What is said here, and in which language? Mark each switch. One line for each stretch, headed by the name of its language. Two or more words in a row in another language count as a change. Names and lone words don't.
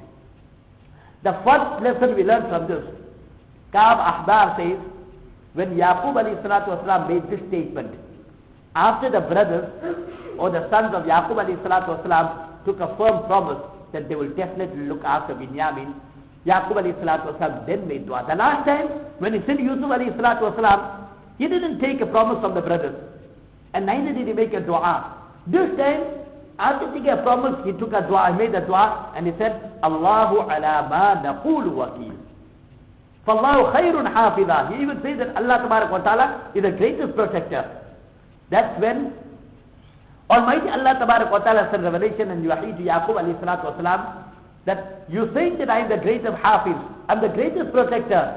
English: The first lesson we learn from this, Ka'b Ahbar says, when Yaqub
Arabic: عليه الصلاة والسلام
English: made this statement, after the brothers or the sons of Yaqub
Arabic: عليه الصلاة والسلام
English: took a firm promise that they will definitely look after Binyamin, Yaqub
Arabic: عليه الصلاة والسلام
English: then made dua. The last time when he sent Yusuf
Arabic: عليه الصلاة والسلام,
English: he didn't take a promise from the brothers, and neither did he make a dua. This time, after taking a promise, he took a dua, he made a dua, and he said,
Arabic: الله على ما نقول وكيل. فالله خير حافظا.
English: He even says that
Arabic: الله تبارك وتعالى
English: is the greatest protector. That's when Almighty
Arabic: الله تبارك وتعالى
English: sent revelation and wahi to Yaqub
Arabic: عليه الصلاة والسلام
English: that you say that I am the greatest hafiz, I am the greatest protector.